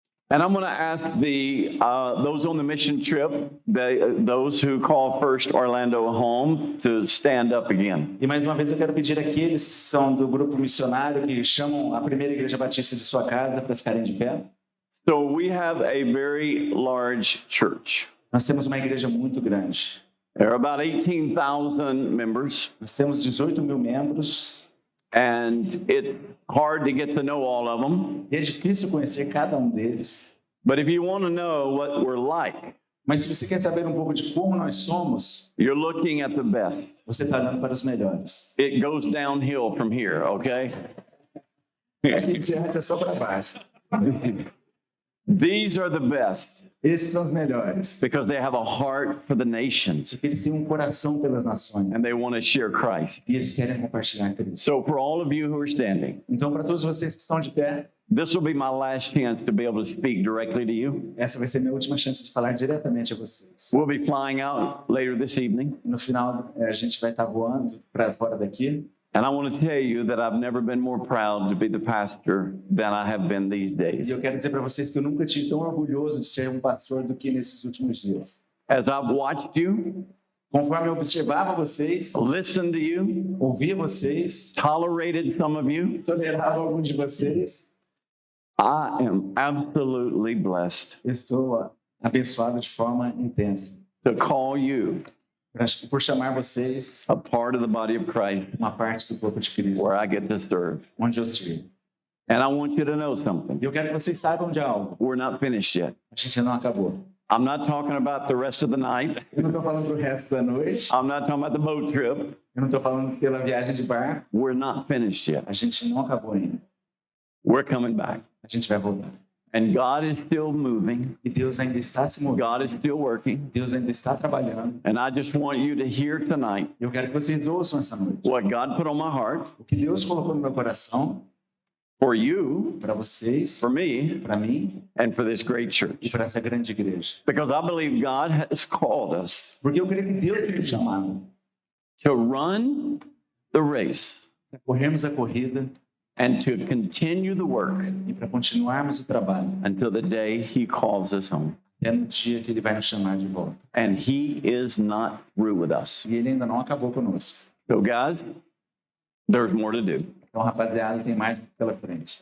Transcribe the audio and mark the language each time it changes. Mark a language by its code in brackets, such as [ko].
[en] And I'm going to ask those on the mission trip, those who call First Orlando home, to stand up again. [pt] E mais uma vez eu quero pedir àqueles que são do grupo missionário, que chamam a primeira igreja batista de sua casa, para ficarem de pé. [en] So we have a very large church. [pt] Nós temos uma igreja muito grande. [en] There are about 18,000 members, [pt] Nós temos 18 mil membros [en] and it's hard to get to know all of them. [pt] e é difícil conhecer cada um deles. [en] But if you want to know what we're like, [pt] Mas se você quer saber um pouco de como nós somos, [en] you're looking at the best. [pt] você está olhando para os melhores. [en] It goes downhill from here, okay? [pt] Aqui em diante é só para baixo. [en] These are the best [pt] Esses são os melhores. [en] because they have a heart for the nations [pt] Porque eles têm um coração pelas nações [en] and they want to share Christ. [pt] e eles querem compartilhar Cristo. [en] So for all of you who are standing, [pt] Então, para todos vocês que estão de pé, [en] this will be my last chance to be able to speak directly to you. [pt] essa vai ser minha última chance de falar diretamente a vocês. [en] We'll be flying out later this evening. [pt] No final, a gente vai estar voando para fora daqui. [en] And I want to tell you that I've never been more proud to be the pastor than I have been these [pt] E [en] days. [pt] eu quero dizer para vocês que eu nunca tive tão orgulhoso de ser um pastor do que nesses últimos dias. [en] As I've watched you, [pt] Conforme eu observava vocês, [en] listened to you, [pt] ouvia vocês, [en] tolerated some of you, [pt] tolerava alguns de vocês, [en] I am absolutely blessed [pt] eu estou abençoado de forma intensa. [en] to call you [pt] Por chamar vocês [en] a part of the body of Christ [pt] uma parte do corpo de Cristo, [en] where I get to serve. [pt] onde eu sirvo. [en] And I want you to know something. [pt] E eu quero que vocês saibam de algo. [en] We're not finished yet. [pt] A gente não acabou. [en] I'm not talking about the rest of the night. [pt] Eu não estou falando do resto da noite. [en] I'm not talking about the boat trip. [pt] Eu não estou falando pela viagem de barco. [en] We're not finished yet. [pt] A gente não acabou ainda. [en] We're coming back. [pt] A gente vai voltar. [en] And God is still moving. [pt] E Deus ainda está se movendo. [en] God is still working. [pt] Deus ainda está trabalhando. [en] And I just want you to hear tonight [pt] Eu quero que vocês ouçam essa noite. [en] what God put on my heart [pt] O que Deus colocou no meu coração [en] for you, [pt] para vocês, [en] for me, [pt] para mim [en] and for this great [pt] e [en] church. [pt] para essa grande igreja. [en] Because I believe God has called us [pt] Porque eu creio que Deus tem nos chamado [en] to run the race [pt] para corrermos a corrida [en] and to continue the work [pt] e para continuarmos o trabalho [en] until the day He calls us home. [pt] até no dia que Ele vai nos chamar de volta. [en] And He is not through with us. [pt] E Ele ainda não acabou conosco. [en] So, guys, there's more to do. [pt] Então, rapaziada, tem mais pela frente.